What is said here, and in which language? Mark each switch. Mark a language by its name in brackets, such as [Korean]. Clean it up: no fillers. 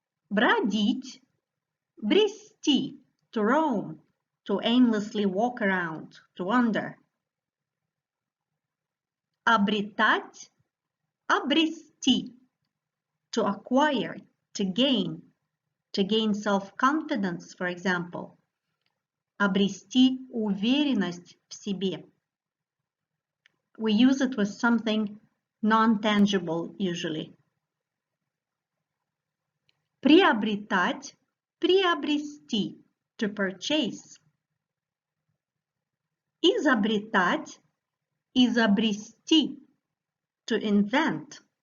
[English] Бродить, брести, to roam, to aimlessly walk around, to wander. Обретать, обрести, обрести, to acquire, to gain self-confidence, for example. [Russian] Обрести уверенность в себе. [English] We use it with something non-tangible usually. Приобретать, приобрести, to purchase. Изобретать, изобрести, to invent.